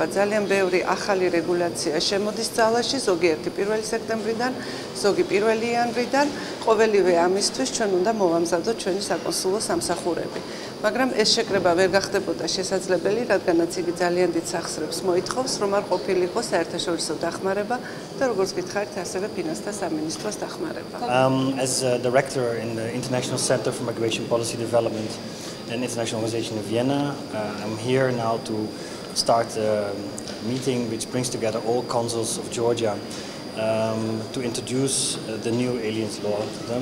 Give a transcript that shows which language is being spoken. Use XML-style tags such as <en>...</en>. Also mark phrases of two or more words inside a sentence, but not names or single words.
<ka>ძალიან ბევრი ახალი რეგულაცია შემოდის ძალაში, ზოგიერთი 1 სექტემბრიდან, ზოგი 1 იანვრიდან. ყოველივე ამისთვის ჩვენ უნდა მოვამზადოთ ჩვენი საკონსულო სამსახურები. მაგრამ ეს შეკრება ვერ გახდებოდა შესაძლებელი, რადგანაც იგი ძალიან დიდ სახსრებს მოითხოვს, რომ არ ყოფილიყო საერთაშორისო დახმარება და როგორც გითხარით, ასევე ფინანსთა სამინისტროს დახმარება.</ka> <en>As director in the International Center for Migration Policy Development, an international organization in Vienna, I'm here now to start a meeting which brings together all consuls of Georgia to introduce the new aliens law to them.</en>